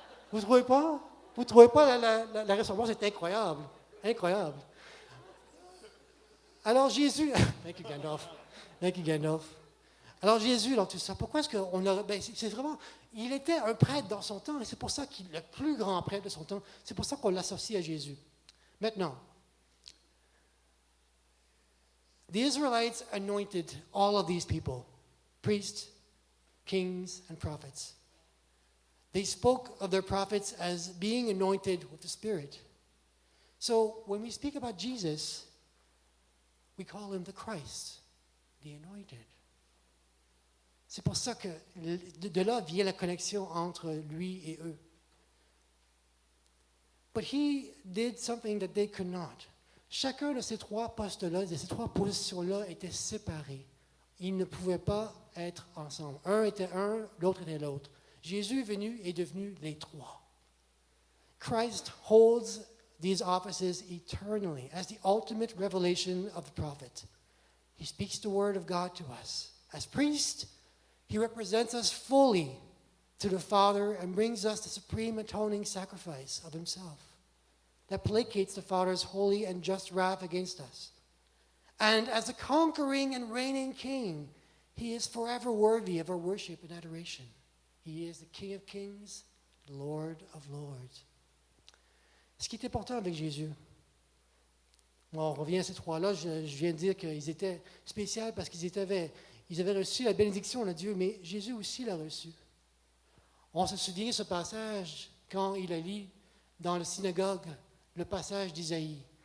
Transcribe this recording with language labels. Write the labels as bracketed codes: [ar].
[fr] Vous ne trouvez pas? Vous ne trouvez pas la ressemblance est incroyable. Incroyable. Alors Jésus, [en] thank you [fr] Gandalf. Alors Jésus, dans tout ça, pourquoi est-ce qu'on a... c'est vraiment... Il était un prêtre dans son temps, et c'est pour ça qu'il est le plus grand prêtre de son temps. C'est pour ça qu'on l'associe à Jésus. Maintenant, [en] the Israelites anointed all of these people, priests, kings, and prophets. They spoke of their prophets as being anointed with the Spirit. So when we speak about Jesus, we call him the Christ, the anointed. [fr] C'est pour ça que de là vient la connexion entre lui et eux. [en] But he did something that they could not. [fr] Chacun de ces trois postes-là, de ces trois positions-là, étaient séparés. Ils ne pouvaient pas être ensemble. Un était un, l'autre était l'autre. Jésus est devenu les trois. [en] Christ holds these offices eternally as the ultimate revelation of the prophet. He speaks the word of God to us. As priest, he represents us fully to the Father and brings us the supreme atoning sacrifice of himself that placates the Father's holy and just wrath against us. And as a conquering and reigning king, he is forever worthy of our worship and adoration. He is the King of kings, the Lord of lords. [fr] Ce qui est important avec Jésus, on revient à ces trois-là, je viens de dire qu'ils étaient spéciaux parce qu'ils avaient reçu la bénédiction de Dieu, mais Jésus aussi l'a reçu. On se souvient de ce passage quand il a lu dans la synagogue le passage d'Isaïe.